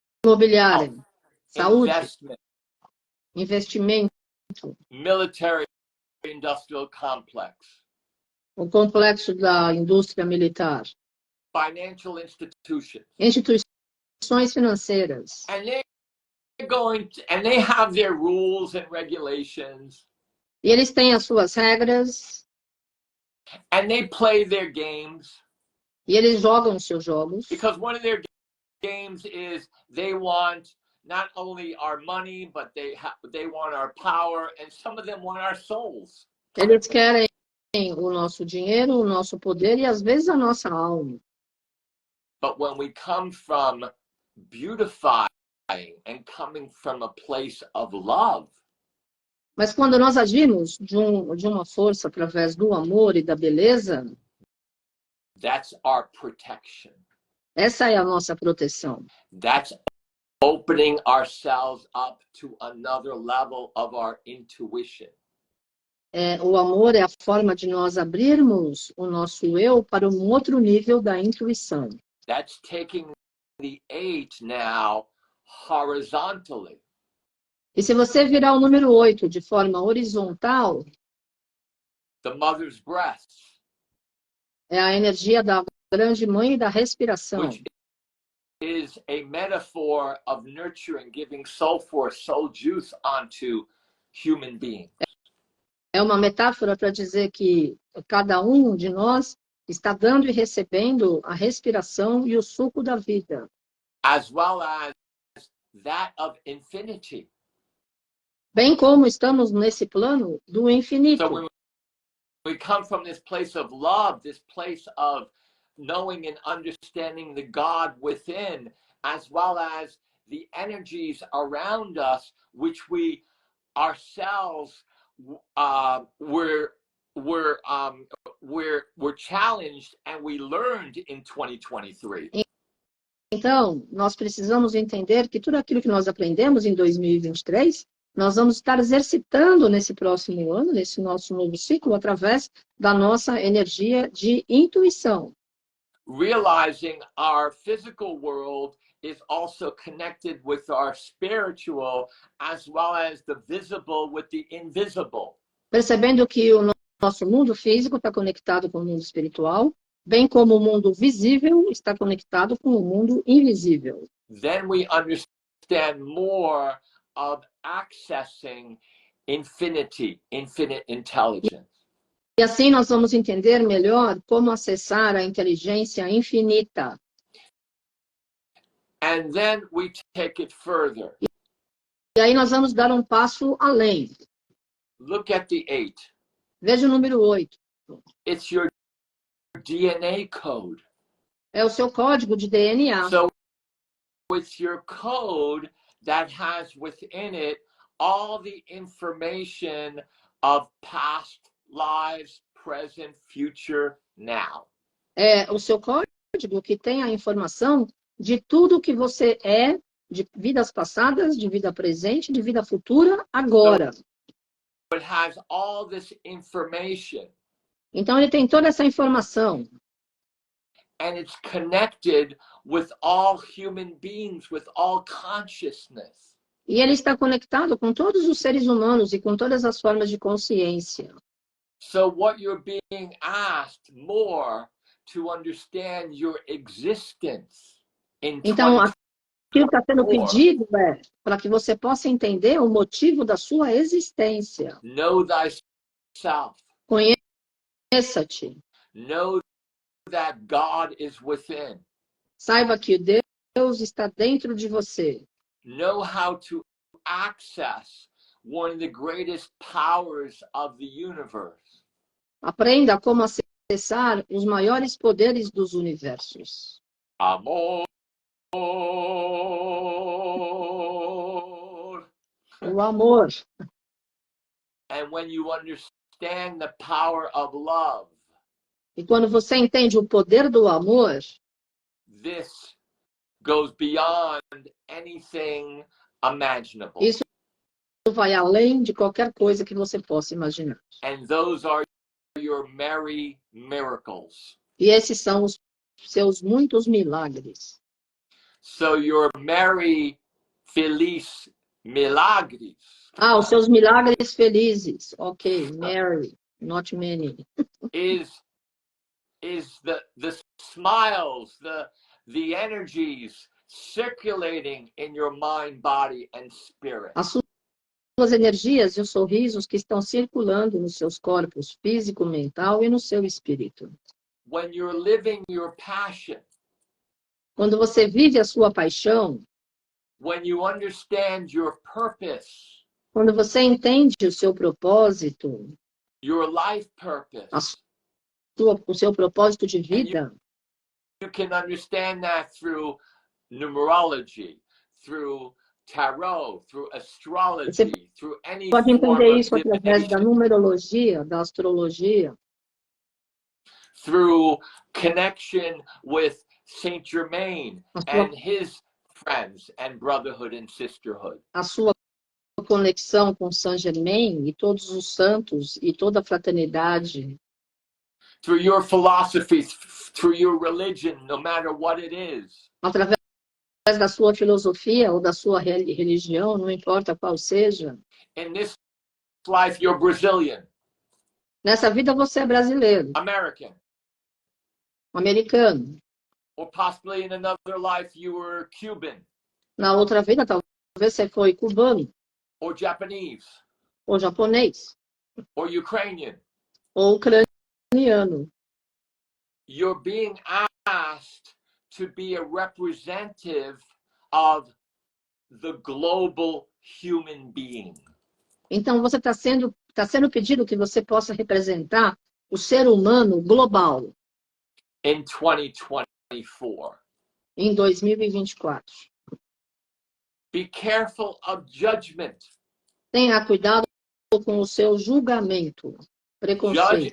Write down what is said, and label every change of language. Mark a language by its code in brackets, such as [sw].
[pt] Imobiliária. Saúde. [en] Investment. [pt] Investimento. [en] Military industrial complex. [pt] O complexo da indústria militar. [en] Financial institutions. [pt] Instituições financeiras. [en] And they have their rules and regulations. [pt] E eles têm as suas regras. [en] And they play their games. [pt] E eles jogam os seus jogos. [en] Because one of their games is they want not only our money, but they want our power, and some of them want our souls. [pt] Eles querem o nosso dinheiro, o nosso poder e às vezes a nossa alma. [en] But when we come from beautifying and coming from a place of love, [pt] mas quando nós agimos de uma força através do amor e da beleza, [en] that's our protection. [pt] Essa é a nossa proteção. [en] That's opening ourselves up to another level of our intuition. [pt] O amor é a forma de nós abrirmos o nosso eu para um outro nível da intuição. [en] That's taking the 8 now horizontally. [pt] E se você virar o número 8 de forma horizontal, [en] the mother's breath, [pt] é a energia da grande mãe e da respiração. [en] Which is a metaphor of nurturing, giving soul force, soul juice onto human beings. [pt] É uma metáfora para dizer que cada um de nós está dando e recebendo a respiração e o suco da vida. [en] As well as that of infinity. [pt] Bem como estamos nesse plano do infinito. [en] So when we come from this place of love, this place of knowing and understanding the God within, as well as the energies around us, which we ourselves were challenged and we learned in 2023. [pt] Então, nós precisamos entender que tudo aquilo que nós aprendemos em 2023, nós vamos estar exercitando nesse próximo ano, nesse nosso novo ciclo, através da nossa energia de intuição. [en] Realizing our physical world is also connected with our spiritual, as well as the visible with the invisible. [pt] Percebendo que o nosso mundo físico está conectado com o mundo espiritual, bem como o mundo visível está conectado com o mundo invisível. [en] Then we understand more of accessing infinite intelligence. [pt] E assim nós vamos entender melhor como acessar a inteligência infinita. [en] And then we take it further. [pt] E aí nós vamos dar um passo além. [en] Look at the 8. [pt] Veja o número 8. [en] It's your DNA code. [pt] É o seu código de DNA. [en] So it's your code that has within it all the information of past lives, present, future, now. [pt] É o seu código que tem a informação de tudo que você é, de vidas passadas, de vida presente, de vida futura, agora. [en] So it has all this information. [pt] Então ele tem toda essa informação. [en] And it's connected with all human beings, with all consciousness. [pt] E ele está conectado com todos os seres humanos e com todas as formas de consciência. [en] So what you're being asked more to understand your existence in [pt] Então, aquilo que está sendo pedido é para que você possa entender o motivo da sua existência. [en] Know thyself. [pt] Conheça-te. [en] Know that God is within. [pt] Saiba que Deus está dentro de você. [en] Know how to access one of the greatest powers of the universe. [pt] Aprenda como acessar os maiores poderes dos universos. Amor. O amor. [en] And when you understand the power of love, [pt] E quando você entende o poder do amor, [en] this goes beyond anything imaginable. [pt] Isso vai além de qualquer coisa que você possa imaginar. [en] And those are your merry miracles. [pt] E esses são os seus muitos milagres. [en] So your merry, [pt] feliz milagres. Os seus milagres felizes. [en] Ok, Mary, not many. is the smiles, the energies circulating in your mind, body, and spirit. [pt] As suas energias e os sorrisos que estão circulando nos seus corpos físico, mental e no seu espírito. [en] When you're living your passion, [pt] quando você vive a sua paixão, [en] when you understand your purpose, [pt] quando você entende o seu propósito, [en] your life purpose, [pt] o seu propósito de vida, [en] you can understand that through numerology, through tarot, through astrology, through any [pt] pode [en] form [pt] entender [en] of [pt] isso através da numerologia, da astrologia, [en] through connection with Saint Germain and his friends and brotherhood and sisterhood. [pt] A sua conexão com Saint Germain e todos os santos e toda a fraternidade. [en] Through your philosophy, through your religion, no matter what it is. [pt] Através da sua filosofia ou da sua religião, não importa qual seja. [en] In this life, you're Brazilian. [pt] Nessa vida você é brasileiro. [en] American. [pt] Americano. [en] Or possibly in another life you were Cuban. [pt] Na outra vida, talvez você foi cubano. [en] Or Japanese. [pt] Ou japonês. [en] Or Ukrainian. [pt] Ou ucraniano. [en] You're being asked to be a representative of the global human being. [pt] Então você está sendo pedido que você possa representar o ser humano global. [en] In 2024. [pt] Em 2024. [en] Be careful of judgment. [pt] Tenha cuidado com o seu julgamento, preconceito.